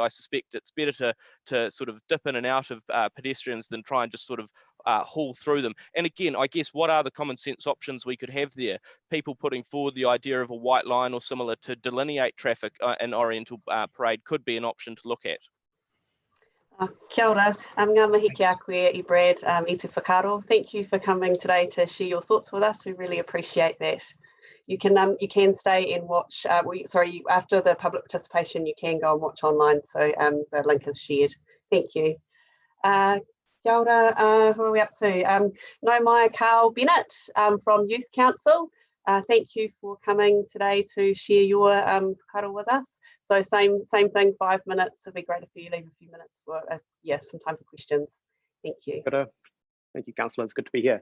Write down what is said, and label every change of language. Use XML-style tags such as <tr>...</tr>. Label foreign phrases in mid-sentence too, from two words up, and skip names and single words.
<en>I suspect it's better to sort of dip in and out of pedestrians than try and just sort of haul through them. And again, I guess, what are the common sense options we could have there? People putting forward the idea of a white line or similar to delineate traffic in Oriental Parade could be an option to look at.</en> <mi>Kia ora, ngā mihi ki a</mi> <en>Thanks.</en> <mi>koe I Brad, I te whakaro.</mi> <en>Thank you for coming today to share your thoughts with us. We really appreciate that. You can stay and watch, after the public participation, you can go and watch online. So the link is shared. Thank you.</en> <mi>Kia ora,</mi> <en>who are we up to?</en> <mi>Nau mai</mi> <en>Carl Bennett from Youth Council. Thank you for coming today to share your whakaro with us. So same thing, 5 minutes. It'd be great if you leave a few minutes for some time for questions. Thank you. Thank you, Councillor. It's good to be here.</en>